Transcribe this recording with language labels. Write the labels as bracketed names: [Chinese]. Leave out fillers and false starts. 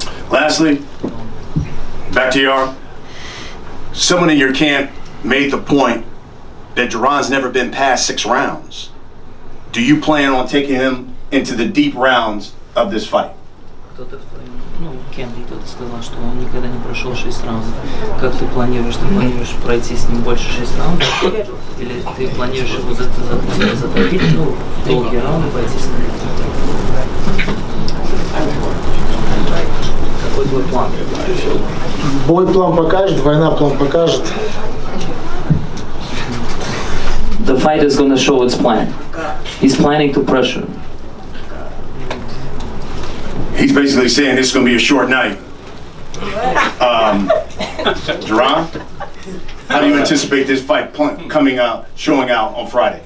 [English] Lastly, back to Yara. Someone in your camp made the point that Jaron's never been past 6 rounds. Do you plan on taking him into the deep rounds of this fight? [Russian] Кто-то в твоем, кем-то кто-то сказал, что он никогда не прошел 6 раундов. Как ты планируешь? Ты планируешь пройти с ним больше 6 раундов? Или ты планируешь его затопить, долгие раунды пойти с ним? Какой твой план? Бой план покажет, война план покажет. [English] The fight is going to show its plan. He's planning to pressure. He's basically saying this is going to be a short night. Jaron, how do you anticipate this fight showing out on Friday?